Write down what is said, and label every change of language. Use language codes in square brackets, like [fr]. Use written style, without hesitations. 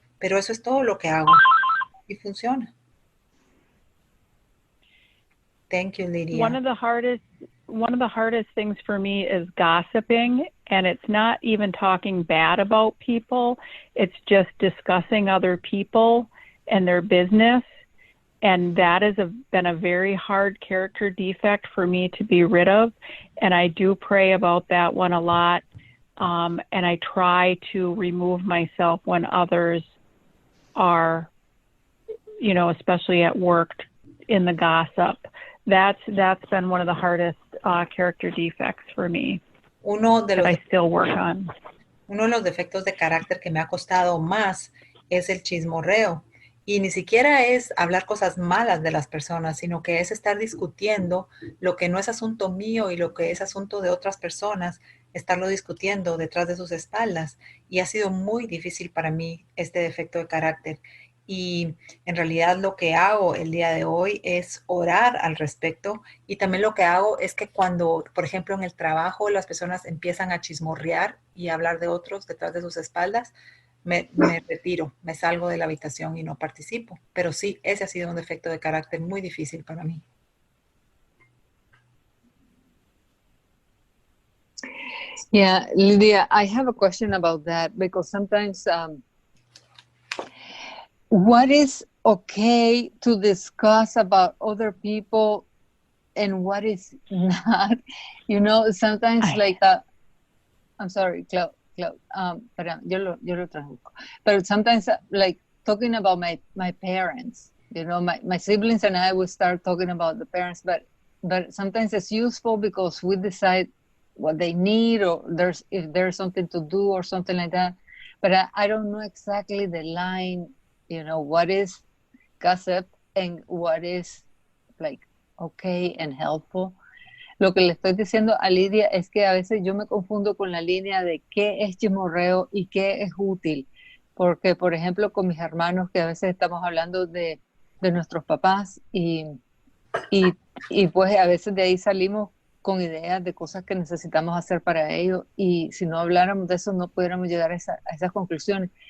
[es] Pero eso es todo lo que hago y funciona. [en] Thank you, Lydia. One of the hardest things for me is gossiping, and it's not even talking bad about people. It's just discussing other people and their business. And that has been a very hard character defect for me to be rid of. And I do pray about that one a lot. And I try to remove myself when others are, especially at work, in the gossip. That's been one of the hardest character defects for me that I still work on. [es] Uno de los defectos de carácter que me ha costado más es el chismorreo. Y ni siquiera es hablar cosas malas de las personas, sino que es estar discutiendo lo que no es asunto mío y lo que es asunto de otras personas, estarlo discutiendo detrás de sus espaldas. Y ha sido muy difícil para mí este defecto de carácter. Y en realidad lo que hago el día de hoy es orar al respecto. Y también lo que hago es que cuando, por ejemplo, en el trabajo las personas empiezan a chismorrear y a hablar de otros detrás de sus espaldas, me retiro, me salgo de la habitación y no participo. Pero sí, ese ha sido un defecto de carácter muy difícil para mí. [en] Yeah, Lydia, I have a question about that because sometimes what is okay to discuss about other people and what is not? Sometimes I'm sorry, Claude. [es] Pero yo lo traduzco. [en] But sometimes, like talking about my parents, my siblings and I will start talking about the parents, but sometimes it's useful because we decide what they need or if there's something to do or something like that. But I don't know exactly the line, what is gossip and what is like okay and helpful. [es] Lo que le estoy diciendo a Lydia es que a veces yo me confundo con la línea de qué es chismorreo y qué es útil. Porque, por ejemplo, con mis hermanos, que a veces estamos hablando de nuestros papás y pues a veces de ahí salimos con ideas de cosas que necesitamos hacer para ellos y si no habláramos de eso no pudiéramos llegar a esas conclusiones.